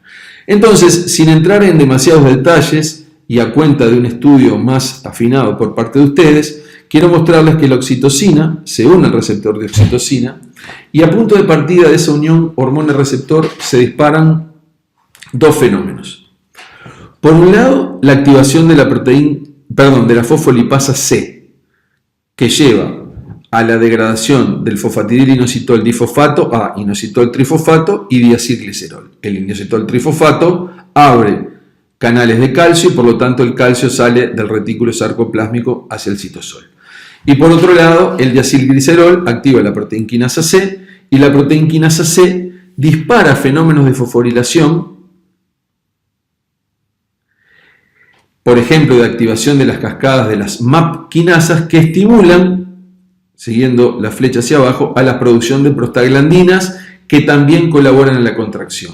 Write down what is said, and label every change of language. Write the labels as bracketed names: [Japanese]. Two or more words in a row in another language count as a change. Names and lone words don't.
[Spanish] Entonces, sin entrar en demasiados detalles y a cuenta de un estudio más afinado por parte de ustedes, quiero mostrarles que la oxitocina se une al receptor de oxitocina y a punto de partida de esa unión hormona-receptor se disparan dos fenómenos. Por un lado, la activación de la fosfolipasa C, que lleva a la degradación del fosfatidilinositol difosfato a inositol trifosfato y diacilglicerol. El inositol trifosfato abre canales de calcio y por lo tanto el calcio sale del retículo sarcoplásmico hacia el citosol. Y por otro lado, el diacilglicerol activa la proteína quinasa C y la proteína quinasa C dispara fenómenos de fosforilación, por ejemplo, de activación de las cascadas de las MAP quinasas que estimulan siguiendo la flecha hacia abajo, a la producción de prostaglandinas que también colaboran en la contracción.